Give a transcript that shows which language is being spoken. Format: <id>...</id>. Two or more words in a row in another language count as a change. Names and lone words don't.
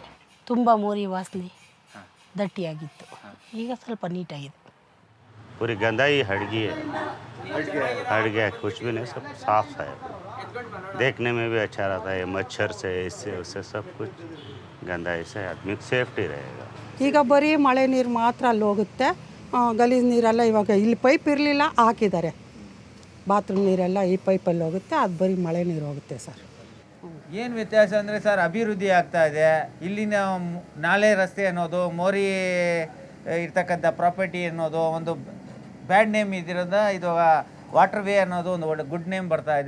<kn>ತುಂಬ ಮೋರಿ ವಾಸನೆ ದಟ್ಟಿಯಾಗಿತ್ತು, ಈಗ ಸ್ವಲ್ಪ ನೀಟಾಗಿದೆ.</kn> <hi>पूरी गंदाई हट गई है, हट गया, कुछ भी नहीं, सब साफ है, देखने में भी अच्छा रहता है. मच्छर से इससे उससे सब कुछ गंदाई से आदमी सेफ्टी रहेगा.</hi> <kn>ಈಗ ಬರೀ ಮಳೆ ನೀರು ಮಾತ್ರ ಅಲ್ಲಿ ಹೋಗುತ್ತೆ, ಗಲೀಜು ನೀರೆಲ್ಲ ಇವಾಗ ಇಲ್ಲಿ ಪೈಪ್ ಇರಲಿಲ್ಲ, ಹಾಕಿದ್ದಾರೆ. ಬಾತ್ರೂಮ್ ನೀರೆಲ್ಲ ಈ ಪೈಪಲ್ಲಿ ಹೋಗುತ್ತೆ, ಅದು ಬರೀ ಮಳೆ ನೀರು ಹೋಗುತ್ತೆ ಸರ್. ಏನು ವ್ಯತ್ಯಾಸ ಅಂದರೆ ಸರ್, ಅಭಿವೃದ್ಧಿ ಆಗ್ತಾ ಇದೆ. ಇಲ್ಲಿನ ನಾಲೆ ರಸ್ತೆ ಅನ್ನೋದು, ಮೋರಿ ಇರ್ತಕ್ಕಂಥ ಪ್ರಾಪರ್ಟಿ ಅನ್ನೋದು ಒಂದು</kn> <en>bad name</en> <kn>ಇದಿರೋದ, ಇದು ವಾಟರ್ವೇ ಅನ್ನೋದು ಒಂದು ಒಳ್ಳೆ</kn> <en>good name</en> <kn>ಬರ್ತಾ ಇದೆ.</kn>